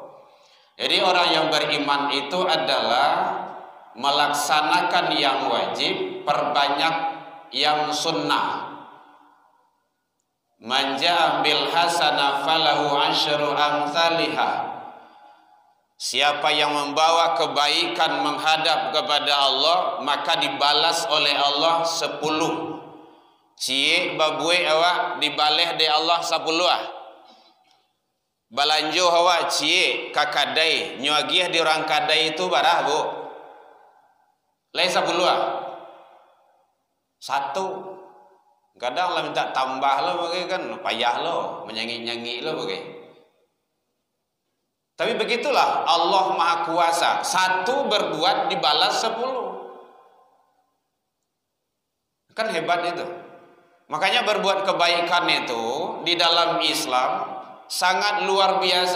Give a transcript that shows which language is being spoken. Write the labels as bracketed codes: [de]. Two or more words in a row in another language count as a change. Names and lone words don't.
[id] Jadi orang yang beriman itu adalah melaksanakan yang wajib, perbanyak yang sunnah. [ar] من جاء بالحسنة فله عشر أمثالها. [id] Siapa yang membawa kebaikan menghadap kepada Allah, maka dibalas oleh Allah 10. [min] Cie babue awak dibaleh de Allah 10 ah. Balanjo awak cie kakadai nyuagiah di orang kadai itu barah bu. Lain 10 ah. 1. Kadang lah minta tambah lo bagai kan payah lo, menyanyi-nyanyi lo bagai. [id] Tapi begitulah Allah Maha Kuasa. 1 berbuat dibalas 10. Kan hebat itu. Makanya berbuat kebaikan itu di dalam Islam sangat luar biasa.